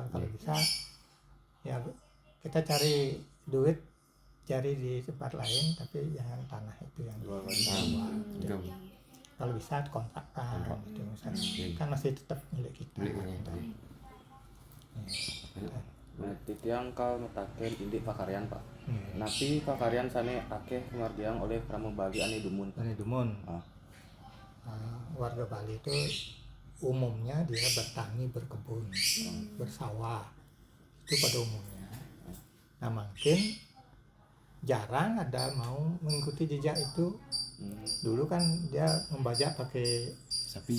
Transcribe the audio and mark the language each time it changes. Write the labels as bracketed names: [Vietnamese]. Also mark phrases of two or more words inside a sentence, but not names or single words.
[Indonesian] Kalau bisa ya kita cari duit, cari di tempat lain, tapi jangan tanah itu yang dijual. Kalau bisa kontrakkan gitu misalnya, kan masih tetap milik kita. Nah, [Balinese] titiang kal metaken indik pakaryan Pak. Napi pakaryan sane akeh kemardiang oleh Pramu Bali ane dumun. [Indonesian] Ini Dumun. Ah. Warga Bali itu umumnya dia bertani, berkebun, bersawah. Itu pada umumnya. Nah, mungkin jarang ada mau mengikuti jejak itu. Dulu kan dia membajak pakai Sapi.